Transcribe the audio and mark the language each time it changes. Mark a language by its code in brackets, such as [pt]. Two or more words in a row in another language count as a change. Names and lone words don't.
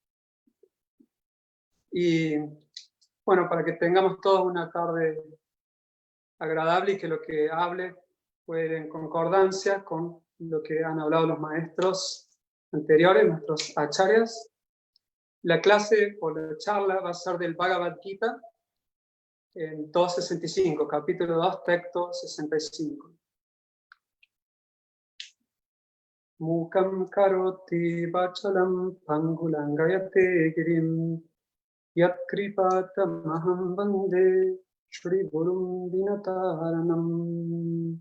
[es] Y bueno, para que tengamos todos una tarde agradable y que lo que hable pueda en concordancia con lo que han hablado los maestros anteriores, nuestros acharyas. La clase o la charla va a ser del Bhagavad Gita en 265, capítulo 2, texto 65. [sa] Mukam karoti vachalam pangulangayate girim yat kripatamaham vande Shri Gurum Dinataranam.